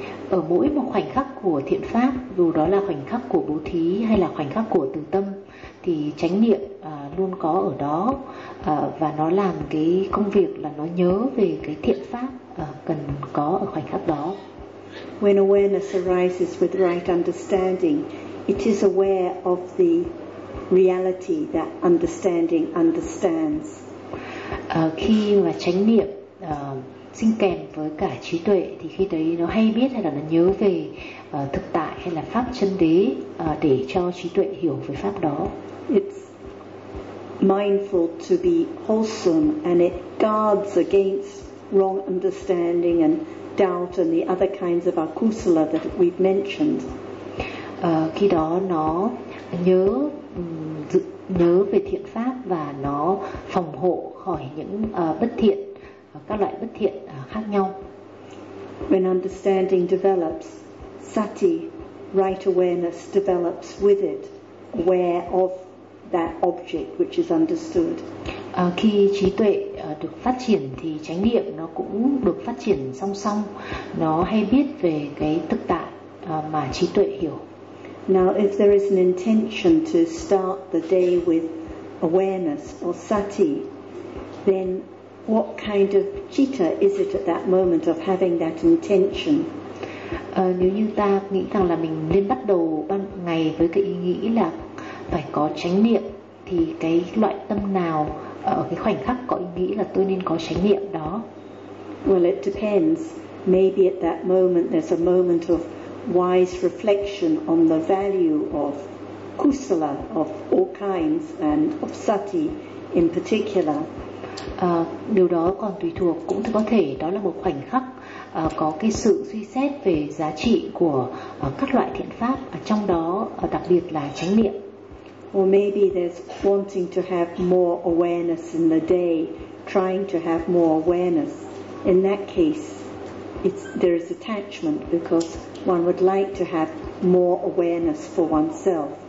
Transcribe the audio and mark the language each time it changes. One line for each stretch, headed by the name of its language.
Vietnamese: Ở mỗi một khoảnh khắc của thiện pháp, dù đó là khoảnh khắc của bố thí hay là khoảnh khắc của từ tâm, thì chánh niệm luôn có ở đó, và nó làm cái công việc là nó nhớ về cái thiện pháp cần có ở khoảnh khắc đó.
English: When awareness arises with right understanding, it is aware of the reality that understanding understands.
Vietnamese: Khi mà chánh niệm sinh kèm với cả trí tuệ, thì khi đấy nó hay biết hay là nó nhớ về thực tại hay là pháp chân đế, để cho trí tuệ hiểu về pháp đó.
English: It's mindful to be wholesome, and it guards against wrong understanding and doubt and the other kinds of akusala that we've mentioned.
Vietnamese: Khi đó nó nhớ nhớ về thiện pháp và nó phòng hộ khỏi những bất thiện, các loại bất thiện khác nhau.
English: When understanding develops, sati, right awareness, develops with it, aware of that object which is understood.
Vietnamese: Khi trí tuệ được phát triển thì chánh niệm nó cũng được phát triển song song. Nó hay biết về cái thực tại mà trí tuệ hiểu.
English: Now, if there is an intention to start the day with awareness or sati, then what kind of citta is it at that moment of having that intention?
Vietnamese: Nếu như ta nghĩ rằng là mình nên bắt đầu ban ngày với cái ý nghĩ là phải có chánh niệm, thì cái loại tâm nào ở cái khoảnh khắc có ý nghĩ là tôi nên có chánh niệm đó?
English: Well, it depends. Maybe at that moment there's a moment of wise reflection on the value of kusala of all kinds and of sati in particular.
Vietnamese: Điều đó còn tùy thuộc, cũng có thể đó là một khoảnh khắc có cái sự suy xét về giá trị của các loại thiện pháp, trong đó đặc biệt là chánh niệm.
English: Or maybe there's wanting to have more awareness in the day, trying to have more awareness. In that case, there is attachment because one would like to have more awareness for oneself.